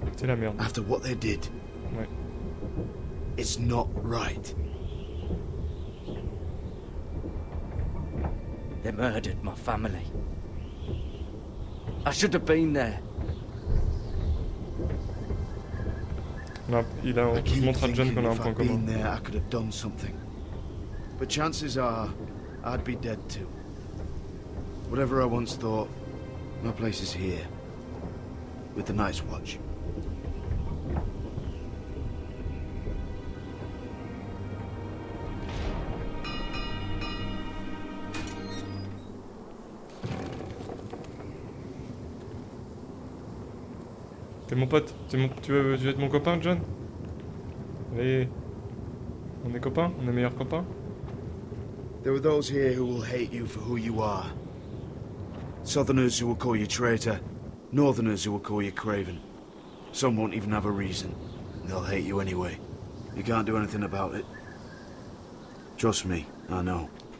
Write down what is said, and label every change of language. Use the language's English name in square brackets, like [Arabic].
[French] C'est la merde. [English] After what they did. [French] Ouais. [English] It's not right. They murdered my family. I should have been there. [French] Il a, on montre à John qu'on a un point commun. [English] There, I could have done something. But chances are, I'd be dead too. Whatever I once thought, my place is here. With the Night's Watch. [French] T'es mon pote, tu veux être mon copain, John? Allez, on est copains, on est meilleurs copains. [English] There are those here who will hate you for who you are. Southerners who will call you traitor, Northerners who will call you craven. Some won't even have a reason. They'll hate you anyway. You can't do anything about it. Trust me, I know.